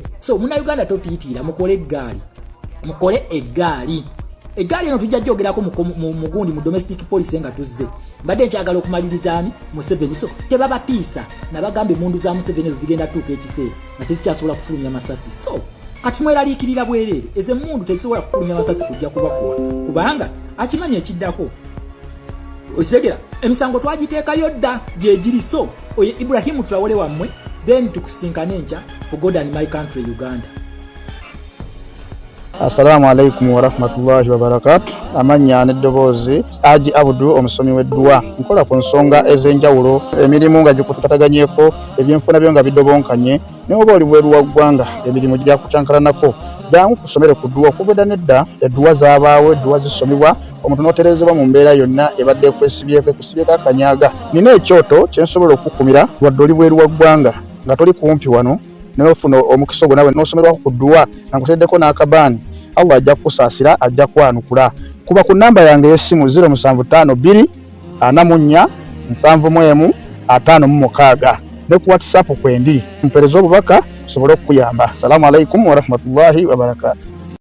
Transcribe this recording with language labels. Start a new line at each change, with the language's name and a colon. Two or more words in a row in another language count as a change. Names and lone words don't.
Ganda: So Munnayuganda totiyitira mukole eggaali eno tujja jjogerako mu gundi mu
English: domestic policy
Ganda: nga tuzze mbadde nkyagala okumalirizaani Museveni so tebabatiisa nabagambe mundu za Museveni zigenda tuuka ekiseera nga tezikyasobola kufulumya masasi so kati mweraliikirira bwereere eze mundu tezisobola kufulumya masasi kujja kubakuwa kubanga akimanyi ekiddako okitegera emisango twagiteekayo dda gyegiri. So oye Ibrahim Traore wammwe then tukusinkana enkya
English: for God and my country Uganda.
Arabic: السلام عليكم ورحمة الله وبركاته.
Ganda: Amanya n'eddoboozi Aji Abudu omusomi w'edduwa nkola ku nsonga ez'enjawulo emirimu nga gikutataganyeko ebyenfuna byo nga bidobonkanye naye oba oli bweru wa ggwanga emirimu gya kucankalanako jangu kusomere ku dduwa okubeda nedda edduwa zaabaawo edduwa zisomebwa omuntu n'oterezebwa mu mbeera yonna ebadde ekusibyeko akanyaaga. Nina ekyoto kye nsobola okukumira wadde oli bweru wa ggwanga nga toli kumpi wano naye ofuna omukisa ogwo nawe n'osomerwako ku dduwa nga nkuteddeko n'akabaani Allah ajja kukusaasira ajja kwanukula. Kuba ku namba yange y'essimu 075 2 44 715 ne ku WhatsApp kwendi mpereza obubaka sobole okuyamba.
Arabic: السلام عليكم ورحمة الله وبركاته.